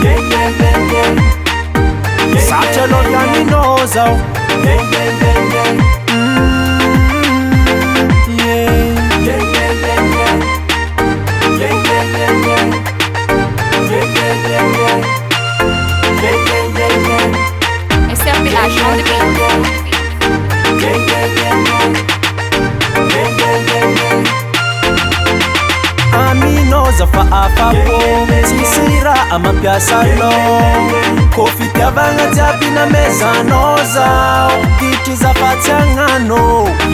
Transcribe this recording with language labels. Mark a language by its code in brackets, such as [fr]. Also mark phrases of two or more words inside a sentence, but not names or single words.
[mg] Satria loka aminao zao. [en] SRBH on the beat. [mg] Aminao za fa afapo, tsisy raha mampiasa anao. Ko fitiavagna jiaby namezanao zao, itry za fa tsy agnano.